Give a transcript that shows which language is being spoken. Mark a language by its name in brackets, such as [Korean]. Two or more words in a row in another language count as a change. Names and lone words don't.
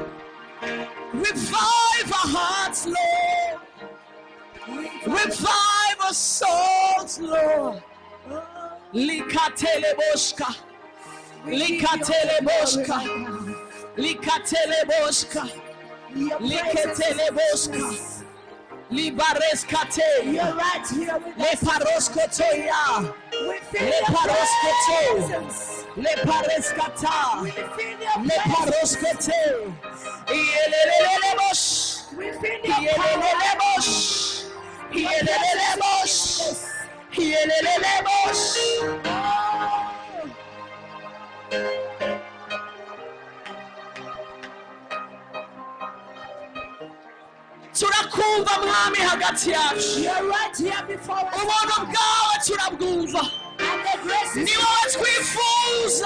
[English] Revive our hearts, Lord. Revive our souls, Lord. Likateleboshka, likateleboshka, likateleboshka, likateleboshka, libareskate, leparoskotoya, leparoskoto, lepareskata, leparoskote, yelelelebosh, yelelelebosh, yelelelebosh, yelelelebosh. [Kinyarwanda] Turakumva mwami hagati yacu. Ubuntu bwawe turabwumva. Ni wowe twifuza.